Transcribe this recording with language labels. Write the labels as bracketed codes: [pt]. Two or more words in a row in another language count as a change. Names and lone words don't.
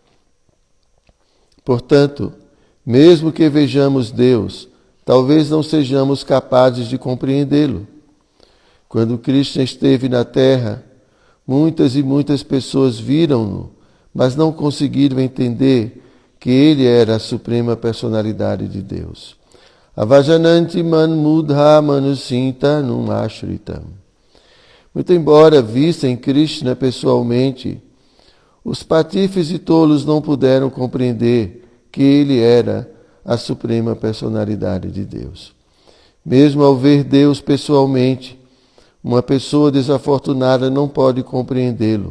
[pt] Portanto, mesmo que vejamos Deus, talvez não sejamos capazes de compreendê-lo. Quando Krishna esteve na Terra, muitas e muitas pessoas viram-no, mas não conseguiram entender que ele era a Suprema Personalidade de Deus. [sa] Avajananti man mudha manusinta num ashritam. [pt] Muito embora vissem Krishna pessoalmente, os patifes e tolos não puderam compreender que ele era a Suprema Personalidade de Deus. Mesmo ao ver Deus pessoalmente, uma pessoa desafortunada não pode compreendê-lo.